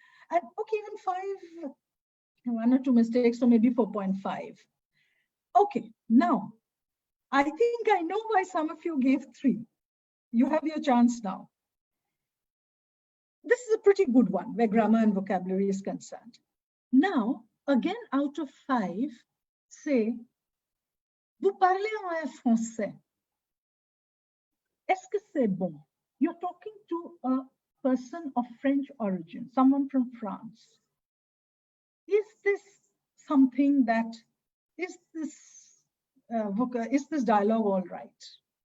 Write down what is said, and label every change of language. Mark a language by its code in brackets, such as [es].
[en] And okay, even 5, 1 or 2 mistakes, so maybe 4.5. Okay, now, I think I know why some of you gave 3. You have your chance now. This is a pretty good one where grammar and vocabulary is concerned. Now, again, out of 5, say, [fr] vous parlez en français. Est-ce que c'est bon? [en] You're talking to a person of French origin, someone from France. Is this something that, is this dialogue all right?